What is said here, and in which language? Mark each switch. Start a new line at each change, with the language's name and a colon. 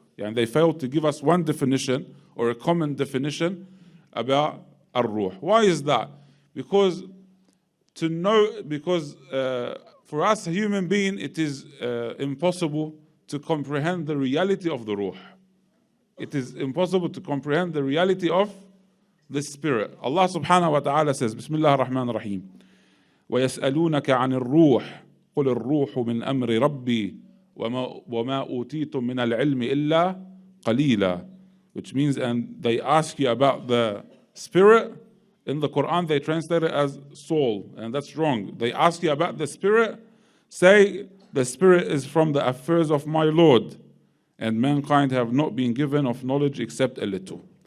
English: And they failed to give us one definition or a common definition about ar-ruh. Why is that? Because for us, a human being, it is impossible to comprehend the reality of the ruh. It is impossible to comprehend the reality of the spirit.
Arabic: Allah subhanahu wa ta'ala says, Bismillah ar-Rahman ar-Rahim, وَيَسْأَلُونَكَ عَنِ الرُّوحِ قُلِ الرُّوحُ مِنْ أَمْرِ رَبِّي وَمَا أُوتِيتُم مِنَ الْعِلْمِ إِلَّا قَلِيلًا.
English: Which means, and they ask you about the spirit. In the Quran, they translate it as soul, and that's wrong. They ask you about the spirit, say, the spirit is from the affairs of my Lord, and mankind have not been given of knowledge except a little.